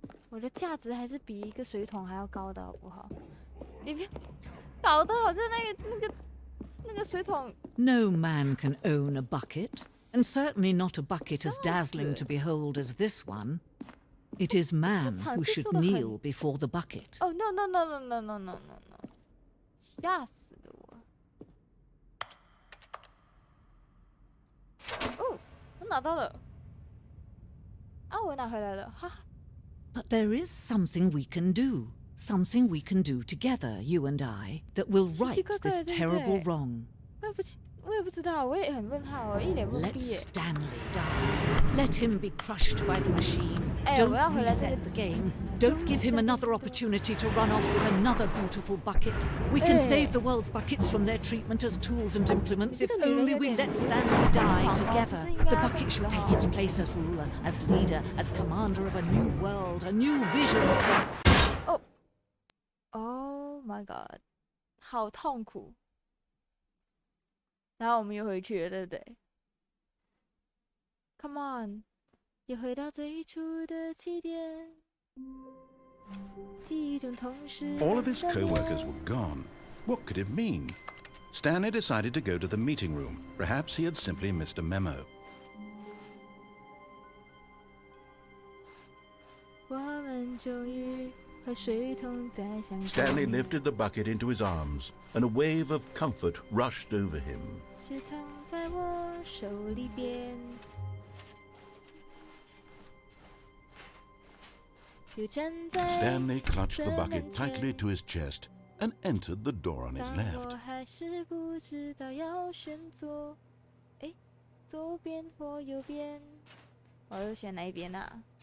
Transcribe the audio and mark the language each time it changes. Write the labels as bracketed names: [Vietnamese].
[Chinese] 我的价值还是比一个水桶还要高的，好不好？你别搞得好像那个水桶。 [English] No man can own a bucket, and certainly not a bucket as dazzling to behold as this one. It is man who should kneel before the bucket. Oh no no no no no no no no no！ [Chinese] 吓死了我！哦，我拿到了。啊，我拿回来了，哈。 [English] But there is something we can do. Something we can do together, you and I, that will right this terrible wrong. [Chinese] 我也不知道，我也很问号，我一脸懵 [English] Let [Chinese] 逼耶。 [English] Stanley die. Let him be crushed by the machine. Don't reset the game. Don't give him another opportunity to run off with another beautiful bucket. We can save the world's buckets from their treatment as tools and implements if only we let Stanley die together. The bucket shall take its place as ruler, as leader, as commander of a new world, a new vision. Oh my god， [Chinese] 好痛苦。然后我们又回去了，对不对 ？ [English] Come on， [Chinese] 又回到最初的起点。记忆中同时。 [English] All of his co-workers were gone. What could it mean? Stanley decided to go to the meeting room. Perhaps he had simply missed a memo. [Chinese] 我们终于和水桶再相逢。 [English] Stanley lifted the bucket into his arms, and a wave of comfort rushed over him. [Chinese] 水桶在我手里边。 [English] Stanley clutched the bucket tightly to his chest and entered the door on his left. [Chinese] 我还是不知道要选左，哎，左边或右边，我要选哪一边啊？